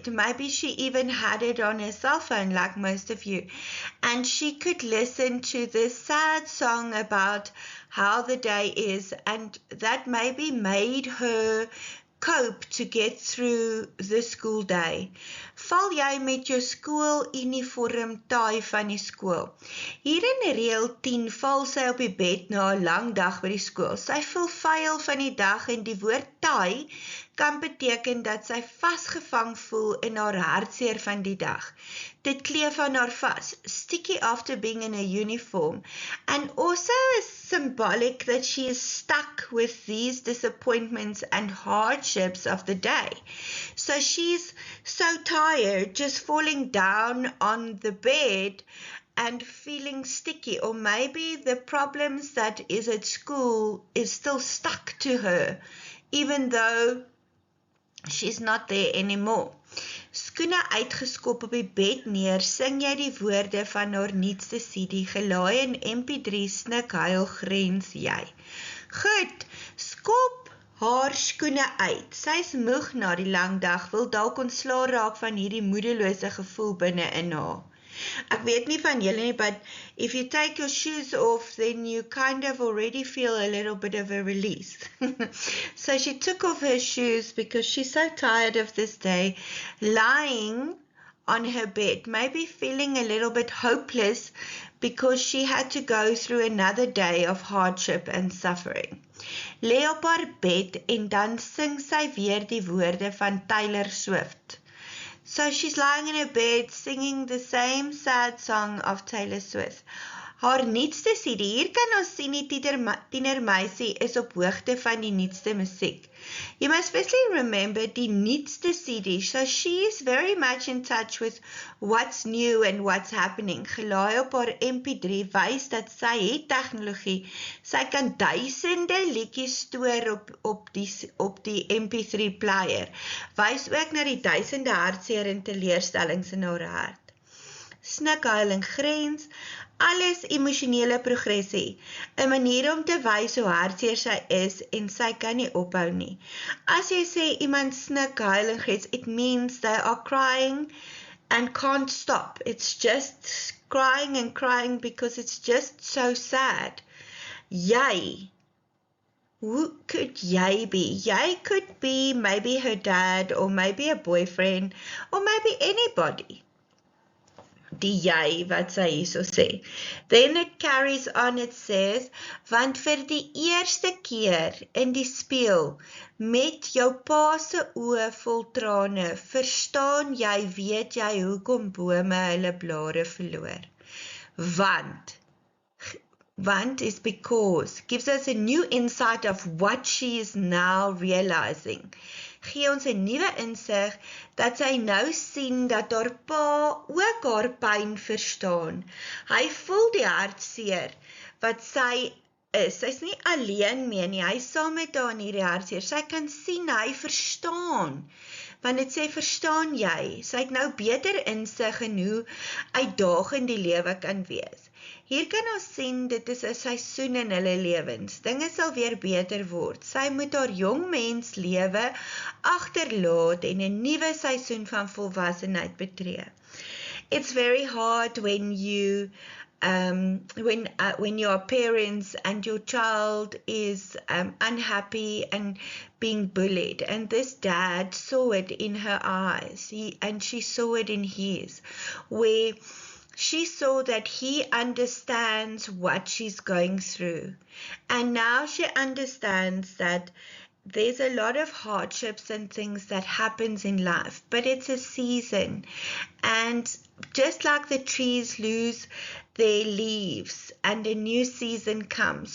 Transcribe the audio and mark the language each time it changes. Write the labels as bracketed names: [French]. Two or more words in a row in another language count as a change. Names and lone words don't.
[English] Maybe she even had it on her cell phone like most of you, and she could listen to this sad song about how the day is, and that maybe made her cope to get through the school day. [Afrikaans] Val jy met jou skooluniform taai van die skool. Hier in reël 10 val sy op die bed na 'n lang dag by die skool. Sy voel vuil van die dag en die woord taai kan beteken dat sy vasgevang voel in haar hartseer van die dag. Dit kleef aan haar vas, [English] sticky after being in a uniform, and also is symbolic that she is stuck with these disappointments and hardships of the day. So she's so tired, just falling down on the bed and feeling sticky, or maybe the problems that is at school is still stuck to her, even though she's not there anymore. [Afrikaans] Skoene uitgeskop op die bed neer, sing jy die woorde van haar nuutste CD, gelaai in MP3, snik, huil, grens jy. Goed, skop haar skoene uit. Sy is moeg na die lang dag, wil dalk ontslae raak van hierdie moedelose gevoel binne in haar. Ek weet nie van julle nie, [English] but if you take your shoes off, then you kind of already feel a little bit of a release. So she took off her shoes because she's so tired of this day, lying on her bed, maybe feeling a little bit hopeless because she had to go through another day of hardship and suffering. [Afrikaans] Lê op haar bed en dan sing sy weer die woorde van Taylor Swift. [English] So she's lying in her bed singing the same sad song of Taylor Swift. [Afrikaans] Haar nuutste CD, hier kan ons sien die tienermeisie is op hoogte van die nuutste musiek. [English] You must firstly remember [Afrikaans] die nuutste CD, [English] so she is very much in touch with what's new and what's happening. [Afrikaans] Gelaai op haar MP3 wys dat sy het tegnologie. Sy kan duisende liedjies stoor op die MP3 player. Wys ook na die duisende hartseer en teleurstellings in haar hart. Snik, huil en grens, alles emosionele progressie, 'n manier om te wys hoe hartseer sy is en sy kan nie ophou nie. As jy sê iemand snik, huil en grens, [English] it means they are crying and can't stop. It's just crying and crying because it's just so sad. Jy, who could jy be? Jy could be maybe her dad or maybe a boyfriend or maybe anybody. [Afrikaans] Die jy wat sy hierso sê. [English] Then it carries on, it says, [Afrikaans] want vir die eerste keer in die spieël met jou pa se oë vol trane, verstaan jy, weet jy hoekom bome hulle blare verloor. [English] Want is because, gives us a new insight of what she is now realizing. [Afrikaans] Gee ons 'n nuwe insig dat sy nou sien dat haar pa ook haar pyn verstaan. Hy voel die hartseer wat sy is. Sy's nie alleen mee nie, hy is saam met haar in hierdie hartseer. Sy kan sien, hy verstaan. Want dit sê, verstaan jy? Sy het nou beter insig in hoe uitdagend die lewe kan wees. Hier kan ons sien, dit is 'n seisoen in hulle lewens. Dinge sal weer beter word. Sy moet haar jong mens lewe agterlaat en 'n nuwe seisoen van volwassenheid betree. [English] It's very hard when you when you are parents and your child is unhappy and being bullied, and this dad saw it in her eyes, and she saw it in his, where she saw that he understands what she's going through, and now she understands that there's a lot of hardships and things that happens in life, but it's a season, and just like the trees lose their leaves and a new season comes.